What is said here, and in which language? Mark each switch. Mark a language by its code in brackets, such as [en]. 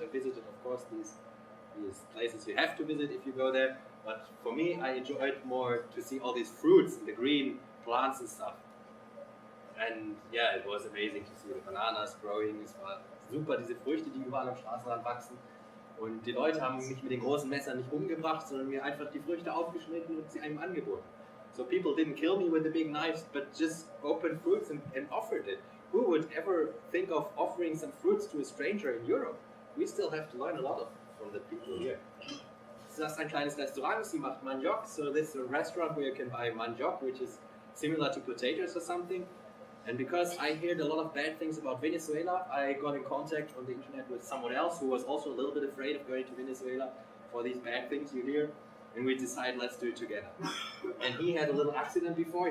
[en] I visited of course these places you have to visit if you go there, but for me I enjoyed more to see all these fruits and the green plants and stuff. And yeah, it was amazing to see the bananas growing. [de] Es war super, diese Früchte, die überall am Straßenrand wachsen. Und die Leute haben mich mit den großen Messern nicht umgebracht, sondern mir einfach die Früchte aufgeschnitten und sie einem angeboten. [en] So people didn't kill me with the big knives, but just opened fruits and offered it. Who would ever think of offering some fruits to a stranger in Europe? We still have to learn a lot from the people here. [de] Das ist ein kleines Restaurant, sie macht Maniok. [en] So this is a restaurant where you can buy Maniok, which is similar to potatoes or something. And because I heard a lot of bad things about Venezuela, I got in contact on the internet with someone else who was also a little bit afraid of going to Venezuela for these bad things you hear. And we decided, let's do it together. And he had a little accident before.